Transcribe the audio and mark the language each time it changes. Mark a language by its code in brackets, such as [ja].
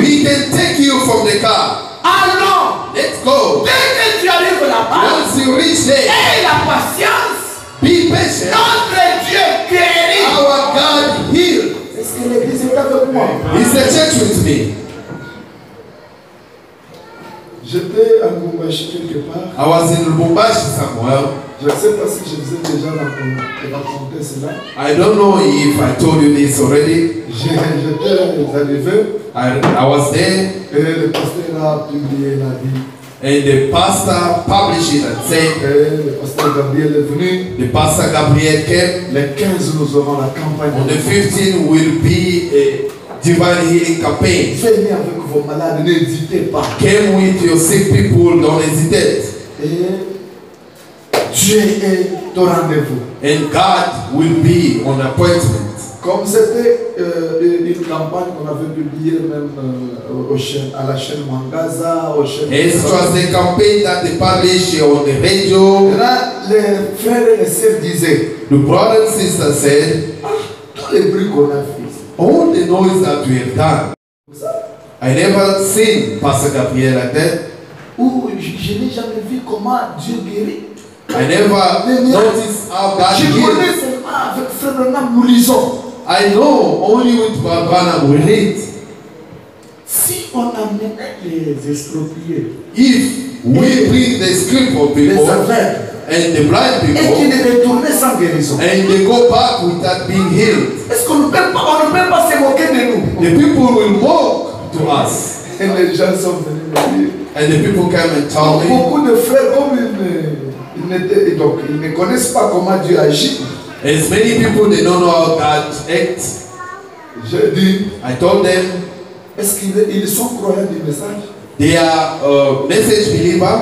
[en] We can take you from the car. [fr] Allons. [en] Let's go. [fr] Dès que tu arrives là-bas, [en] Once you reach there, [fr] aie la patience. [en] be patient. [fr] Notre Dieu guérit. [en] Our God healed. [fr] Est-ce que l'église est avec moi? [en] Is the church with me? [fr] J'étais à Lubumbashi quelque part. [en] I was in Lubumbashi somewhere. [fr] Je ne sais pas si je vous ai déjà raconté cela. [en] I don't know if I told you this already. [fr] J'étais arrivé [en] I was there [fr] et le pasteur a publié la vie. [en] and the pastor published it and said, [fr] Et le pasteur Gabriel est venu. [en] the pastor Gabriel came. [fr] Les 15 nous aurons la campagne. [en] On the 15th will be a divine healing campaign. [fr] Venez avec vos malades, n'hésitez pas. [en] Came with your sick people, don't hesitate. [fr] Et Dieu est au rendez-vous. [en] And God will be on appointment. [fr] Comme c'était une campagne qu'on avait publiée même à la chaîne Mangaza, aux chaînes... [en] It was a campaign that they published on the radio. [fr] Et là, les frères et les sœurs disaient, [en] The brother and sister said, [fr] tous les bruits qu'on a fait, [en] all the noise that we have done. I never seen Pastor Gabriel like that. [fr] ou je n'ai jamais vu comment Dieu guérit. [en] I never noticed how God [fr] Je [en] healed. [fr] connais seulement avec Frère Branham, nous lisons. [en] I know only with Barbana we read. [fr] Si on amenait les expropriés, [en] If we bring the script of [fr] les [en] people [fr] aveugles, [en] and the blind [fr] et [en] people [fr] qu'ils retournaient sans guérison, [en] and they go back without being healed, [fr] est-ce qu'on ne peut pas, on ne peut pas se moquer de nous? [en] the people will walk to us. [fr] Et les gens sont venus me dire. [en] And the people come and tell me, [fr] Beaucoup de frères, comme ils ne connaissent pas comment Dieu agit, [en] as many people they don't know how God acts. [fr] j'ai dit, [en] I told them [fr] est-ce qu'ils sont croyants du message? [en] they are message believer.